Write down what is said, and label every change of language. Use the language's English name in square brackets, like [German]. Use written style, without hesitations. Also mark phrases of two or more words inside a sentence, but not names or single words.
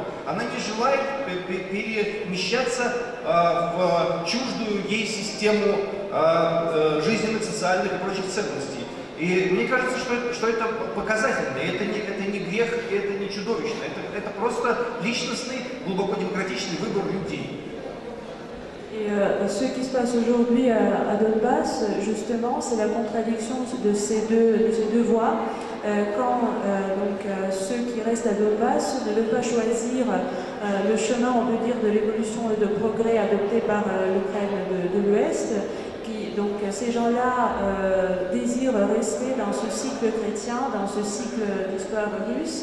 [Russian] Она не желает перемещаться в чуждую ей систему жизненных, социальных и прочих ценностей. И мне кажется, что это показательно, и это не грех, и это не чудовищно, это просто личностный, глубоко демократичный выбор людей. [French] Et ce qui se passe aujourd'hui à Donbass, justement, c'est la contradiction de ces deux voies. Quand ceux qui restent à Donbass ne veulent pas choisir le chemin, on peut dire, de l'évolution et de progrès adopté par l'Ukraine de l'Ouest, donc ces gens-là désirent rester dans ce cycle chrétien, dans ce cycle d'histoire russe.